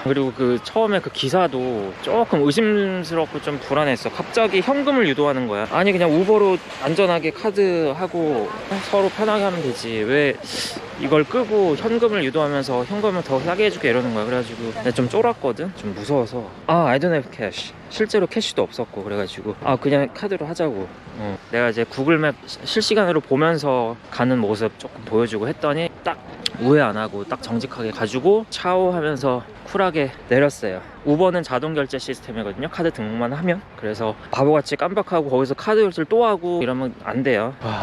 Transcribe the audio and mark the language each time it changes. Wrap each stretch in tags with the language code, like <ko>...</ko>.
<ko>그리고 그 처음에 그 기사도 조금 의심스럽고 좀 불안했어. 갑자기 현금을 유도하는 거야. 아니 그냥 우버로 안전하게 카드하고 서로 편하게 하면 되지 왜 이걸 끄고 현금을 유도하면서 현금을 더 싸게 해줄게 이러는 거야. 그래가지고 내가 좀 쫄았거든. 좀 무서워서</ko> <en>I don't have cash.</en> <ko>실제로 캐시도 없었고 그래가지고 그냥 카드로 하자고. 내가 이제 구글맵 실시간으로 보면서 가는 모습 조금 보여주고 했더니 딱 오해 안 하고 딱 정직하게 가지고 차오 하면서 쿨하게 내렸어요. 우버는 자동 결제 시스템이거든요. 카드 등록만 하면. 그래서 바보같이 깜빡하고 거기서 카드 결제를 또 하고 이러면 안 돼요.</ko>